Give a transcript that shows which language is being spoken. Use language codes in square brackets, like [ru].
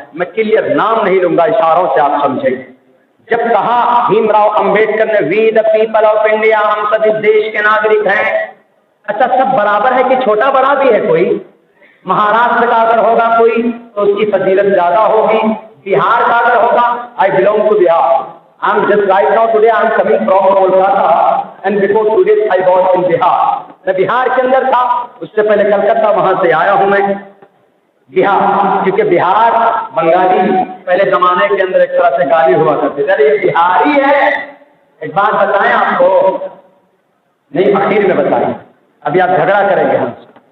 [ur] میں کلیئر نام نہیں لوں گا, اشاروں سے آپ سمجھیں. جب کہا بھیم راؤ امبیڈکر نے [en] we the people of India, [ur] ہم سب اس دیش کے ناگرک ہیں. اچھا سب برابر ہے کہ چھوٹا بڑا بھی ہے؟ کوئی مہاراشٹر کا اگر ہوگا کوئی تو اس کی فضیلت زیادہ ہوگی, بہار کا اگر ہوگا [en] I belong to Bihar. I'm just right now today I'm coming from Kolkata and before today I was in Bihar. [ur] میں بہار کے اندر تھا, اس سے پہلے کلکتہ وہاں سے آیا ہوں میں بہار, کیونکہ بہار بنگالی پہلے زمانے کے اندر ایک طرح سے گالی ہوا کرتے تھے, یہ بہاری ہے. ایک بات بتائیں آپ کو, نہیں اخیر میں بتائیں, ابھی آپ جھگڑا کریں گے ہم سے.